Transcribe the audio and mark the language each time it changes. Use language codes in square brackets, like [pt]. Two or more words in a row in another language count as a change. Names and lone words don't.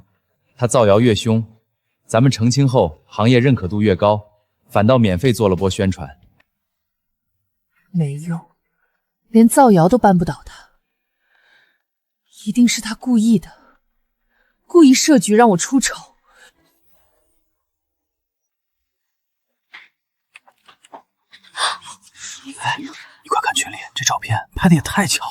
[zh] 他造謠越兇，咱們澄清後，行業認可度越高，反倒免費做了波宣傳。沒用，連造謠都扳不倒他，一定是他故意的，故意設局讓我出醜。哎，你快看群裡，這照片拍的也太巧了。